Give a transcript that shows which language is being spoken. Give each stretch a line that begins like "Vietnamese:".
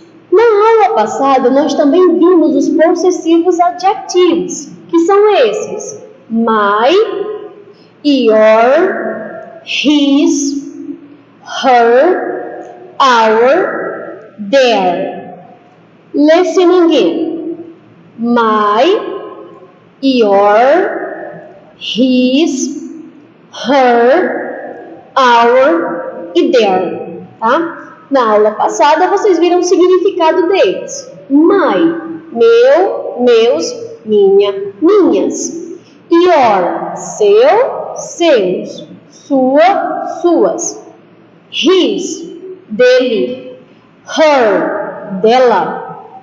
Portuguese: Na aula passada, nós também vimos os possessivos adjetivos, que são esses:
English: my, your, his, her, our, their. Listen again. My, your, his, her, our e their, tá?
Portuguese: Na aula passada, vocês viram o significado deles. My, meu, meus, minha, minhas. Your, seu, seus. Sua, suas. His, dele. Her, dela.